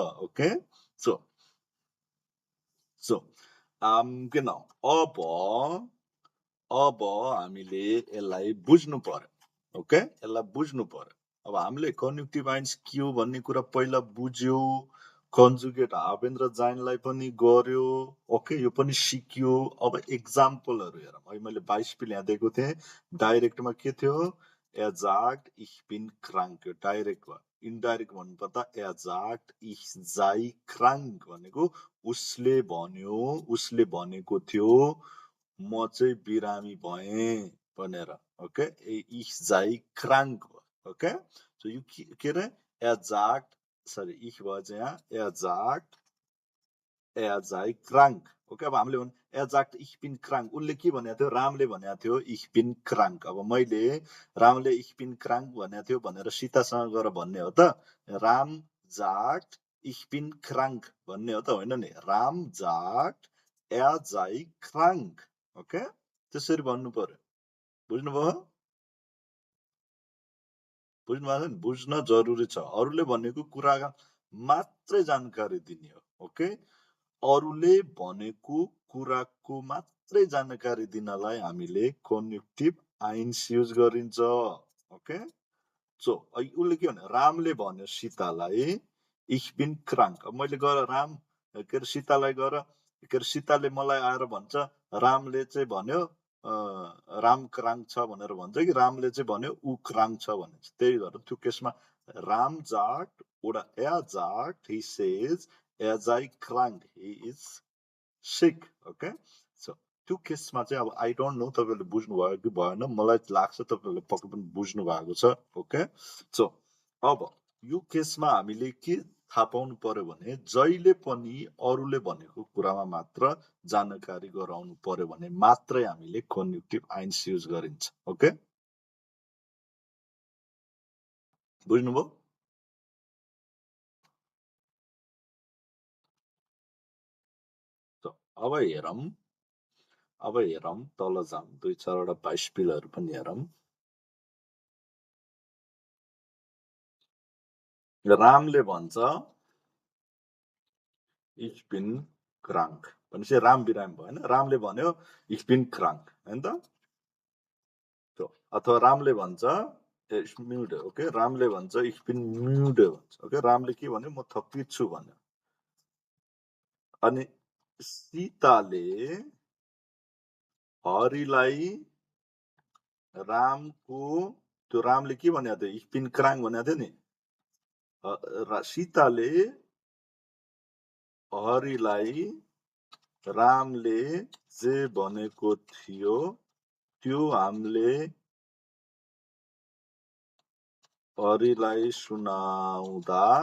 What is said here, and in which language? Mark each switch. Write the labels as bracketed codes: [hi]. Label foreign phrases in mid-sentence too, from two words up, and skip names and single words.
[en] okay, so [ne] genau, अब हामीले यसलाई बुझ्नु पर्यो। ओके, यसलाई बुझ्नु पर्यो। अब हामीले [de] Konjunktiv eins [ne] के हो भन्ने कुरा पहिला बुझ्यो, कन्जुगेट हाबेन र जाइनलाई पनि गर्यो। ओके, यो पनि सिक्यो। अब एक्जाम्पलहरु हेरौँ। अहिले मैले 22 पिल यहाँ दिएको थिएँ। डाइरेक्टमा के थियो? [de] Er sagt ich bin krank, [ne] यो डाइरेक्ट भयो। इन्डाइरेक्ट भन्नुपर्दा [de] er sagt ich sei krank [ne] भनेको उसले भन्यो, उसले भनेको थियो म चाहिँ बिरामी भएँ भनेर। ओके, [de] ich sei krank। [en] okay, so [ne] यो के रे? [de] Er sagt सरी ich [ne] भयो चाहिँ यहाँ [de] er sei krank. ओके [ne] अब हामीले भन्नु [de] er sagt ich bin krank. [ne] उसले के भनेको थियो रामले भनेको थियो [de] ich bin krank. [ne] अब मैले रामले [de] ich bin krank [ne] भनेको थियो भनेर सीतासँग गएर भन्ने हो त राम [de] sagt ich bin krank [ne] भन्ने हो त होइन नि राम [de] sagt er sei krank. [ne] ओके त्यसरी भन्नु पर्यो बुझ्नुभयो बुझ्नुभएको छ नि बुझ्न जरुरी छ अरूले भनेको कुराका मात्रै जानकारी दिने हो ओके अरूले भनेको कुराको मात्रै जानकारी दिनलाई हामीले [de] Konjunktiv eins [ne] युज गरिन्छ [en] okay so [ne] उसले के भन्यो रामले भन्यो सीतालाई [de] ich bin krank [ne] अब मैले गएर राम के अरे सीतालाई गएर के अरे सीताले मलाई आएर भन्छ रामले चाहिँ भन्यो राम क्राङ छ भनेर भन्छ कि रामले चाहिँ भन्यो ऊ क्राङ छ भने त्यही भएर त्यो केसमा राम [de] sagt oder er sagt [en] he says [de] er sei krank [en] he is sick okay so [ne] त्यो केसमा चाहिँ अब [en] I don't know [ne] तपाईहरुले बुझ्नु भयो कि भएन मलाई लाग्छ तपाईहरुले पक्कै पनि बुझ्नु भएको छ [en] okay so [ne] अब यो केसमा हामीले के थाहा पाउनु पर्यो भने जहिले पनि अरूले भनेको कुरामा मात्र जानकारी गराउनु पर्यो भने मात्रै हामीले [de] Konjunktiv eins [ne] युज गरिन्छ ओके बुझ्नुभयो अब हेरौँ तल जाउँ दुई चारवटा बाइस्पिलहरु पनि हेरौँ रामले भन्छ [de] ich bin krank [ne] भनेपछि राम बिराम भयो हैन रामले भन्यो [de] ich bin krank [ne] हैन त अथवा रामले भन्छ [de] ich müde [ne] ओके रामले भन्छ [de] ich bin müde [ne] भन्छ ओके रामले के भन्यो म थकित छु भन्यो अनि सीताले हरिलाई रामको त्यो रामले के भनेको थियो [de] ich bin krank [ne] भनेको थियो नि सीताले हरिलाई रामले जे भनेको थियो त्यो हामीले हरिलाई सुनाउँदा